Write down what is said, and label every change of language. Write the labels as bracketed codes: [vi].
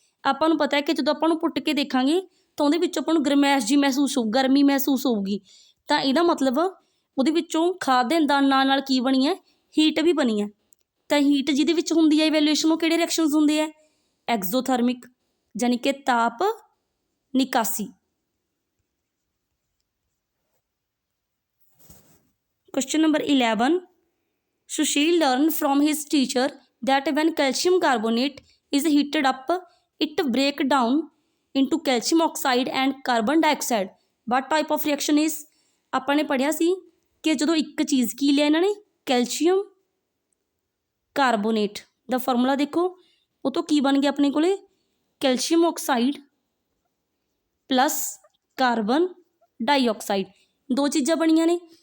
[pa] ਆਪਾਂ ਨੂੰ ਪਤਾ ਹੈ ਕਿ ਜਦੋਂ ਆਪਾਂ ਨੂੰ ਪੁੱਟ ਕੇ ਦੇਖਾਂਗੇ ਤਾਂ ਉਹਦੇ ਵਿੱਚ ਆਪਾਂ ਨੂੰ ਗਰਮੈਸ਼ ਜੀ ਮਹਿਸੂਸ ਹੋਊ, ਗਰਮੀ ਮਹਿਸੂਸ ਹੋਊਗੀ। ਤਾਂ ਇਹਦਾ ਮਤਲਬ ਉਹਦੇ ਵਿੱਚੋਂ ਖਾਦ ਦੇ ਨਾਲ ਨਾਲ ਕੀ ਬਣੀ ਹੈ, ਹੀਟ ਵੀ ਬਣੀ ਹੈ। ਤਾਂ ਹੀਟ ਜਿਹਦੇ ਵਿੱਚ ਹੁੰਦੀ ਹੈ ਇਵੈਲੂਏਸ਼ਨ, ਉਹ ਕਿਹੜੇ ਰਿਐਕਸ਼ਨਸ ਹੁੰਦੇ ਹੈ, ਐਗਜ਼ੋਥਰਮਿਕ, ਯਾਨੀ ਕਿ ਤਾਪ ਨਿਕਾਸੀ। [en] Question number 11, Sushil learn from his teacher that when calcium carbonate is heated up it break down into calcium oxide and carbon dioxide. what type of reaction is? [pa] ਆਪਾਂ ਨੇ ਪੜ੍ਹਿਆ ਸੀ ਕਿ ਜਦੋਂ ਇੱਕ ਚੀਜ਼ ਕੀ ਲਿਆ ਇਹਨਾਂ ਨੇ, ਕੈਲਸ਼ੀਅਮ ਕਾਰਬੋਨੇਟ ਦਾ ਫਾਰਮੂਲਾ ਦੇਖੋ, ਉਹ ਤੋਂ ਕੀ ਬਣ ਗਿਆ ਆਪਣੇ ਕੋਲੇ, calcium oxide plus carbon dioxide. 2 ਚੀਜ਼ਾਂ ਬਣੀਆਂ ਨੇ।